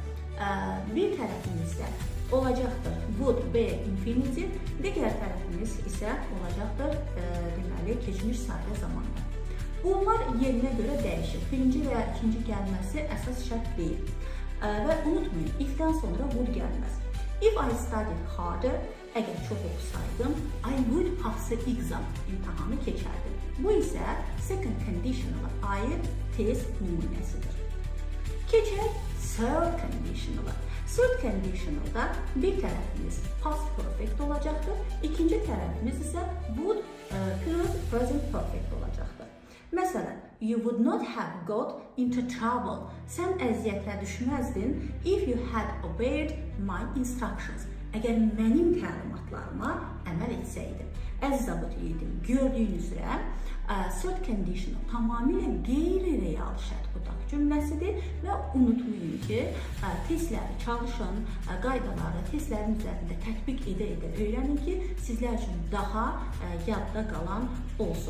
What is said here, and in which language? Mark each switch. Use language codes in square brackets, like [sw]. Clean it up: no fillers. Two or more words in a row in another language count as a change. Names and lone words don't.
[az] Bir tərəfimizdə olacaqdır [en] would, be, infinitive, [az] digər tərəfimiz isə olacaqdır deməli, keçmiş sadə zamanda. Bunlar yerinə görə dəyişir. Birinci və ya ikinci gəlməsi əsas şərt deyil. Və unutmayın, if-dən sonra would gəlməz. [en] If I studied harder, [az] əgər çox oxusaydım, [en] I would pass the exam, [az] imtahanı keçərdim. Bu isə [en] second conditionala [az] aid test nümunəsidir. Keçək [en] third conditionala. Third conditionalda [az] bir tərəfimiz [en] past perfect [az] olacaqdır, ikinci tərəfimiz isə [en] would plus present perfect [az] olacaqdır. Məsələn, [en] you would not have got into trouble. [az] Sən əziyyətə düşməzdin [en] if you had obeyed my instructions. [az] Əgər mənim təlimatlarıma əməl etsəydin. Əziz abituriyentlər, gördüyünüz üzrə [en] third conditional [az] tamamilə qeyri-real şərt qudaq cümləsidir və unutmayın ki, testləri çalışın, qaydaları testlərin üzərində tətbiq edə-edə öyrənin ki, sizlər üçün daha yadda qalan olsun.